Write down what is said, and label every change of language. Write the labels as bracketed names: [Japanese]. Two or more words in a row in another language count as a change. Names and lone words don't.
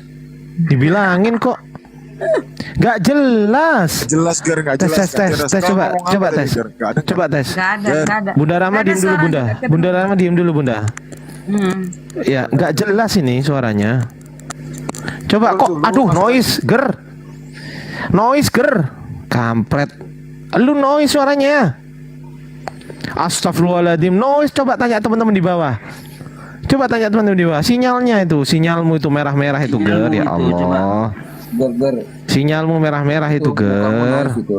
[Indonesian] Dibilangin kok. Gak jelas. Jelas Ger, nggak Tes, jelas. tes, nggak jelas. tes, Kau coba, ngomong apa coba tadi, tes. Ger? Nggak ada. Coba tes. Gak ada, gak ada. Bunda Rama Nggak ada diem dulu, suaranya, Bunda. nggak Bunda kedengeran. Rama diem dulu, Bunda. Hmm. Ya, nggak jelas ini suaranya. Coba kok, aduh, noise, ger. Noise, ger. Kampret. Lu noise suaranya. Astagfirullahaladzim, noise. Coba tanya teman-teman di bawah. Coba tanya teman-teman di bawah. Sinyalnya itu, sinyalmu itu merah-merah itu, ger. Ya Allah. Sinyalmu merah-merah itu, ger.